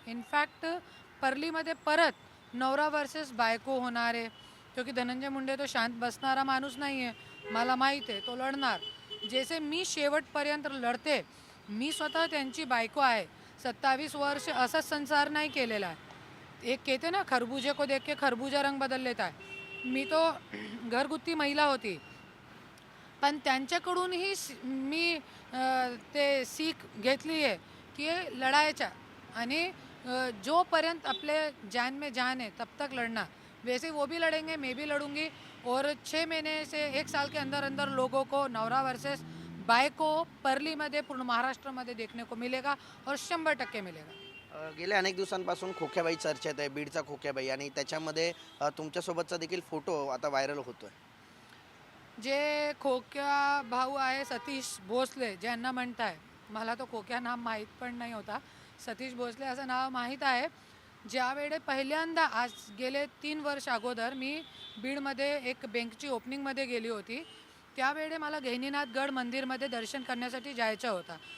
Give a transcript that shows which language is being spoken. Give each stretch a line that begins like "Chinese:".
Marathi: In fact परलीमध्ये परत नवरा versus बायको होणार आहे, क्योंकि धनंजय मुंडे तो शांत बसणारा माणूस नाही आहे. मला माहीत आहे तो लढणार. जसे मी शेवटपर्यंत लढते. मी स्वतः त्यांची बायको आहे. 27 वर्ष असाच संसार नाही केलेला आहे.
Hindi: एक कहते ना खरबूजे को देख के खरबूजा रंग बदल लेता है.
Marathi: मी तो घरगुती महिला होती पण त्यांच्याकडूनही मी ते सीख घेतली आहे की लढायच्या आणि जोपर्यंत
Hindi: अपने जान में जान है तब तक लड़ना. वैसे वो भी लड़ेंगे, मैं भी लड़ूंगी. और 6 महीने से 1 साल के अंदर अंदर लोगों को
Marathi: नवरा वर्सेस बायको परलीमध्ये पूर्ण महाराष्ट्रामध्ये
Hindi: देखने को मिलेगा और 100% मिलेगा.
Marathi: गेल्या अनेक दिवसांपासून खोक्याबाई चर्चेत आहे, बीडचा खोक्याबाई, आणि त्याच्यामध्ये तुमच्यासोबतचा देखील फोटो आता व्हायरल होतोय. जे खोक्या भाऊ आहे सतीश भोसले ज्यांना म्हणताय, मला तो खोक्या नाम माहीत पण नाही होता. सतीश भोसले असं नाव माहीत आहे. ज्यावेळे पहिल्यांदा आज गेले 3 वर्ष अगोदर मी बीडमध्ये एक बँकची ओपनिंगमध्ये गेली होती, त्यावेळे मला गहिनीनाथगड मंदिरमध्ये दर्शन करण्यासाठी जायचं होता.